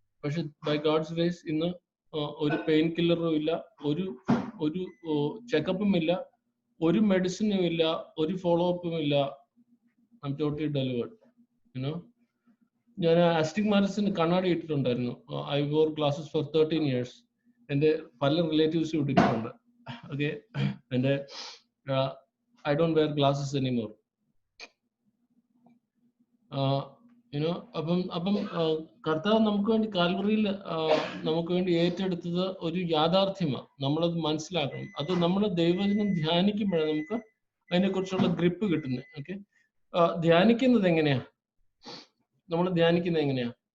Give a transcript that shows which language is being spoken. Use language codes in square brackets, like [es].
[ml] പക്ഷെ [en] by God's grace [ml] ഇന്ന് ഒരു പെയിൻ കില്ലറും ഇല്ല, ഒരു ചെക്കപ്പും ഇല്ല, ഒരു മെഡിസിനും ഇല്ല, ഒരു ഫോളോ അപ്പും ഇല്ല. [en] I am totally delivered. [ml] You know, ഞാൻ അസ്റ്റിഗ്മാറ്റിസിന് കണ്ണാടി ഇട്ടിട്ടുണ്ടായിരുന്നു. [en] I wore glasses for 13 years. [ml] എൻ്റെ പല റിലേറ്റീവ്സും ഇട്ടിട്ടുണ്ട്. ഓക്കെ, എൻ്റെ [en] I don't wear glasses anymore. [ml] You know, അപ്പം കർത്താവ് നമുക്ക് വേണ്ടി കാൽവറിയിൽ നമുക്ക് വേണ്ടി ഏറ്റെടുത്തത് ഒരു യാഥാർത്ഥ്യമാണ്. നമ്മളത് മനസ്സിലാക്കണം. അത് നമ്മൾ ദൈവവചനം ധ്യാനിക്കുമ്പോഴാണ് നമുക്ക് അതിനെക്കുറിച്ചുള്ള ഗ്രിപ്പ് കിട്ടുന്നത്. ഓക്കെ, ധ്യാനിക്കുന്നത് എങ്ങനെയാ? നമ്മൾ ധ്യാനിക്കുന്നത് എങ്ങനെയാ?